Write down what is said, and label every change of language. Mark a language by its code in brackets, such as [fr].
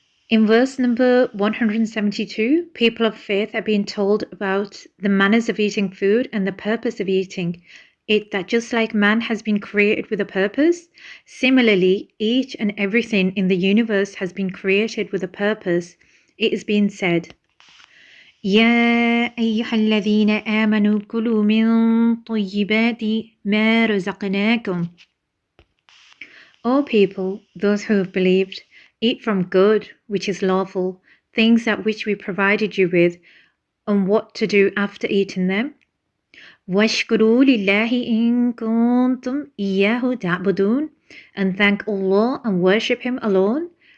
[en] In verse number 172, people of faith are being told about the manners of eating food and the purpose of eating it, that just like man has been created with a purpose, similarly, each and everything in the universe has been created with a purpose. It is being said, [ar] يا أيها الذين آمنوا كلوا من طيبات ما رزقناكم. [en] O people, those who have believed, eat from good, which is lawful, things that which we provided you with, and what to do after eating them. [ar] وَاشْكُرُوا لِلَّهِ إِن كُنتُمْ إِيَّاهُ تَعْبُدُونَ, [en] and thank Allah and worship Him alone.